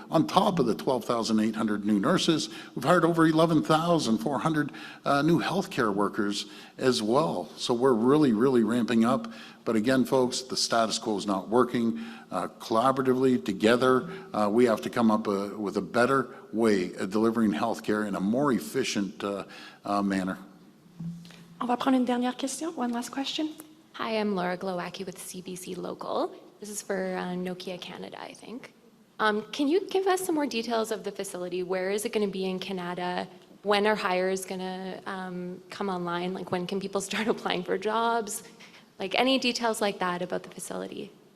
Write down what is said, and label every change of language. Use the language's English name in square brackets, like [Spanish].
[English] On top of the 12,800 new nurses, we've hired over 11,400 new healthcare workers as well. So we're really, really ramping up. But again, folks, the status quo is not working. Collaboratively, together, we have to come up with a better way of delivering healthcare in a more efficient manner. [French] On va prendre une dernière question. [English] One last question. Hi, I'm Laura Glowacki with CBC Local. This is for Nokia Canada, I think. Can you give us some more details of the facility? Where is it going to be in Canada? When are hires going to come online? Like, when can people start applying for jobs? Like, any details like that about the facility?